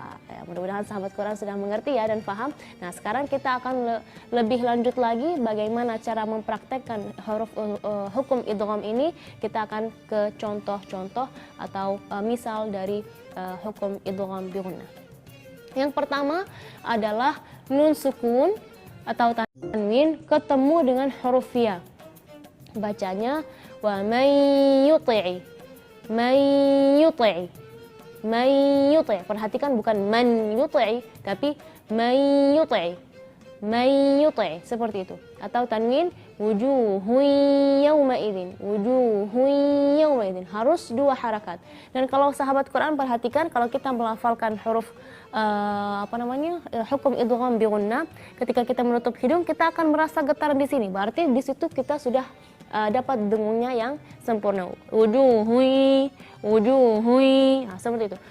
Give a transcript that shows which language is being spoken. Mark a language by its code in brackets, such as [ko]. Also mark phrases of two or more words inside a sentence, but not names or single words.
[id] Ya, mudah-mudahan sahabat Quran sudah mengerti ya dan paham. Nah, sekarang kita akan lebih lanjut lagi bagaimana cara mempraktekkan hukum idgham ini. Kita akan ke contoh-contoh atau misal dari hukum idgham bi gunnah. Yang pertama adalah nun sukun atau tanwin ketemu dengan huruf ya. [ar] Bacanya ومن يؤت من يؤت من يؤت. [id] Perhatikan bukan [ar] من يؤت, [id] tapi [ar] من يؤت من يؤت, [id] seperti itu. Atau tanwin [ar] وجوه يومئذ وجوه يومئذ, [id] harus dua harakat. Dan kalau sahabat Quran perhatikan, kalau kita melafalkan huruf hukum idgham bi gunnah, ketika kita menutup hidung kita akan merasa getar di sini. Berarti di situ kita sudah dapat dengungnya yang sempurna. Wujuhui, wujuhui, nah, seperti itu.